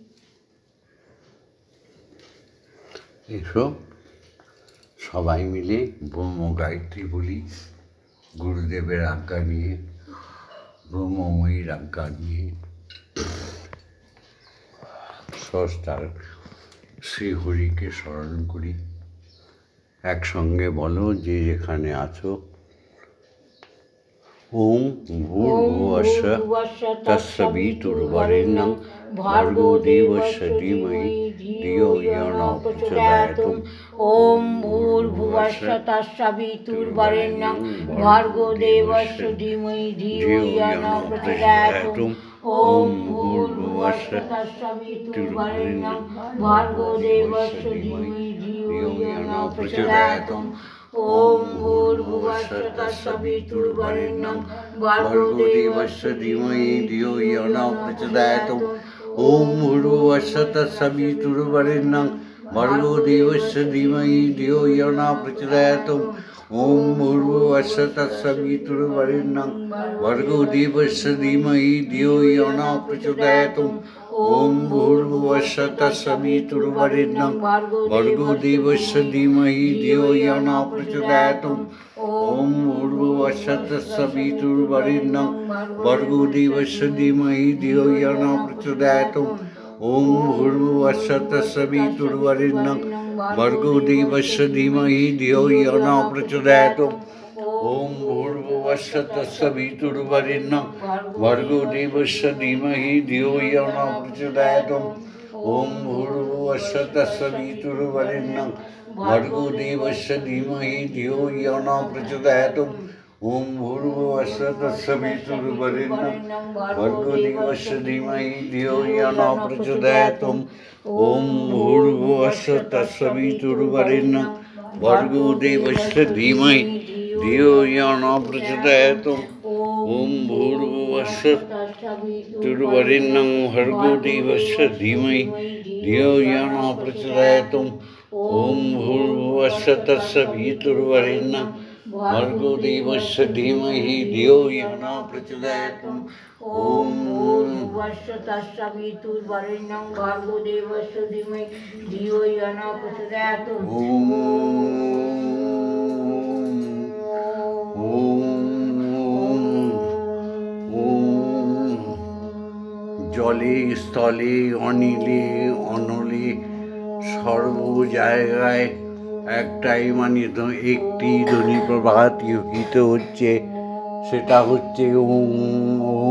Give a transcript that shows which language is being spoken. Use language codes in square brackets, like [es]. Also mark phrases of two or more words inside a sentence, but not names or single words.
[bn] এসো সবাই মিলে ব্রহ্ম গায়ত্রী বলি, গুরুদেবের আজ্ঞা নিয়ে, ব্রহ্মময়ীর আজ্ঞা নিয়ে, স্রষ্টার শ্রীহরিকে স্মরণ করি। একসঙ্গে বলো যে যেখানে আছো। [sa] ওম ভূর্ভুবস্সঃ তস্সবিতুর্বরেণ্যং ভর্গো দেবস্য ধীমহি ধিয়ো ইয়ো ন প্রচোদয়াৎ। ওম ভূর্ভুবস্সঃ তস্সবিতুর্বরেণ্যং ভর্গো দেবস্য ধীমহি ধিয়ো ইয়ো ন প্রচোদয়াৎ। ওম ভূর্ভুবস্সঃ তস্সবিতুর্বরেণ্যং ভর্গো দেবস্য ধীমহি ধিয়ো ইয়ো ন প্রচোদয়াৎ। ওম ভূর্ভুবস্সঃ তস্সবিতুর্বরেণ্যং ভর্গো দেবস্য ধীমহি ধিয়ো ইয়ো ন প্রচোদয়াৎ। ওম ভূর্ভুবস্সঃ তস্সবিতুর্বরেণ্যং ভর্গো দেবস্য ধীমহি ধিয়ো ইয়ো ন প্রচোদয়াৎ। ওম ভূর্ভুবস্সঃ তস্সবিতুর্বরেণ্যং ভর্গো দেবস্য ধীমহি ধিয়ো ইয়ো ন প্রচোদয়াৎ। ওম ভূর্ভুবস্সঃ তস্সবিতুর্বরেণ্যং ভর্গো দেবস্য ধীমহি ধিয়ো ইয়ো ন প্রচোদয়াৎ। ওম ভূর্ভুবস্সঃ তস্সবিতুর্বরেণ্যং ভর্গো দেবস্য ধীমহি ধিয়ো ইয়ো ন প্রচোদয়াৎ। ওম ভূর্ভুবস্সঃ তস্সবিতুর্বরেণ্যং ভর্গো দেবস্য ধীমহি ধিয়ো ইয়ো ন প্রচোদয়াৎ। ওম ভূর্ভুবস্সঃ তস্সবিতুর্বরেণ্যং ভর্গো দেবস্য ধীমহি ধিয়ো ইয়ো ন প্রচোদয়াৎ। ওম ভূর্ভুবস্সঃ তস্সবিতুর্বরেণ্যং ভর্গো দেবস্য ধীমহি ধিয়ো ইয়ো ন প্রচোদয়াৎ। ওম ভূর্ভুবস্সঃ তস্সবিতুর্বরেণ্যং ভর্গো দেবস্য ধীমহি ধিয়ো ইয়ো ন প্রচোদয়াৎ। ওম ভূর্ভুবস্সঃ তস্সবিতুর্বরেণ্যং ভর্গো দেবস্য ধীমহি ধিয়ো ইয়ো ন প্রচোদয়াৎ। ওম ভূর্ভুবস্সঃ তস্সবিতুর্বরেণ্যং ভর্গো দেবস্য ধীমহি ধিয়ো ইয়ো ন প্রচোদয়াৎ। ওম ভূর্ভুবস্সঃ তস্সবিতুর্বরেণ্যং ভর্গো দেবস্য ধীমহি ধিয়ো ইয়ো ন প্রচোদয়াৎ। ওম ভূর্ভুবস্সঃ তস্সবিতুর্বরেণ্যং ভর্গো দেবস্য ধীমহি ধিয়ো ইয়ো ন প্রচোদয়াৎ। [bn] জলে স্থলে অনিলে অনলে সর্ব জায়গায় একটাই একটি ধ্বনি প্রবাহিত হচ্ছে, সেটা হচ্ছে [sa] ওম ওম।